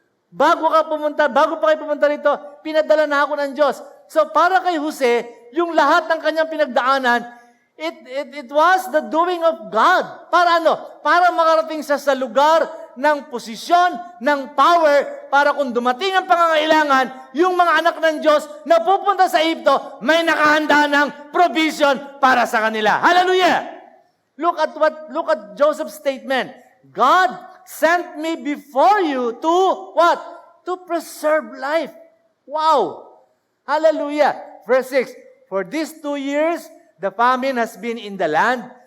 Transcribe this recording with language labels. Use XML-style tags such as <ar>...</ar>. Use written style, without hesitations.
<tl>Bago pa kayo pumunta rito, pinadala na ako ng Diyos. So para kay Jose, yung lahat ng kanyang pinagdaanan,</tl> <en>it was the doing of God.</en> <tl>Para ano? Para makarating siya sa lugar ng posisyon, ng power, para kung dumating ang pangangailangan, yung mga anak ng Diyos na pupunta sa Egypto, may nakahanda ng provision para sa kanila. Hallelujah!</tl> <en>Look at Joseph's statement. God sent me before you to what? To preserve life. Wow! Hallelujah! Verse 6, for these 2 years, the famine has been in the land.</en>